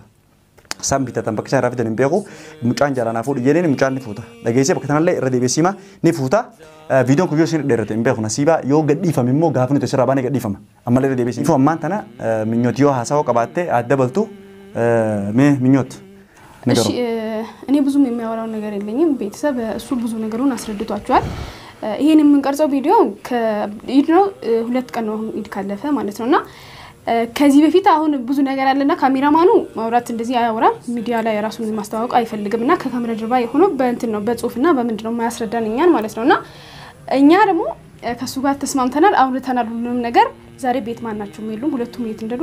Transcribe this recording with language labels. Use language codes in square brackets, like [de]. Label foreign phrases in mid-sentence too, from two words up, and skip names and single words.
[om] San bitatan bakka isaan irraa fidan hin beeku mucaan jaalanaa fuudhi jedheen mucaan ni fuuta dhageessee bakka kanallee irra deebiseema ni fuuta viidiyoon kun yoo isin dheerate hin beeku nasiibaa yoo gadhiifame immoo gaafa nuti asirraa baanee gadhiifama ammallee irra deebisee ammaan tana minyooti yoo haasawaa qabaattee adda baltu mee minyooti. [am] እኔ ብዙም የሚያወራው ነገር የለኝም ቤተሰብ እሱ ብዙ ነገሩን አስረድቷቸዋል ይሄን የምንቀርጸው ቪዲዮ ከኢድ ነው 2 ቀን ነው ኢድ ካለፈ ማለት ነውና ከዚህ በፊት አሁን ብዙ ነገር አለና ካሜራማኑ ማውራት እንደዚህ አያወራም ሚዲያ ላይ ራሱን ማስተዋወቅ አይፈልግምና ከካሜራ ጀርባ የሆነው በእንትን ነው በጽሁፍና በምንድነው ማያስረዳንኛል ማለት ነውና እኛ ደግሞ ከሱ ጋር ተስማምተናል አውርተናል ሁሉንም ነገር ዛሬ ቤት ማናቸው የሚሉም ሁለቱም የት እንደዱ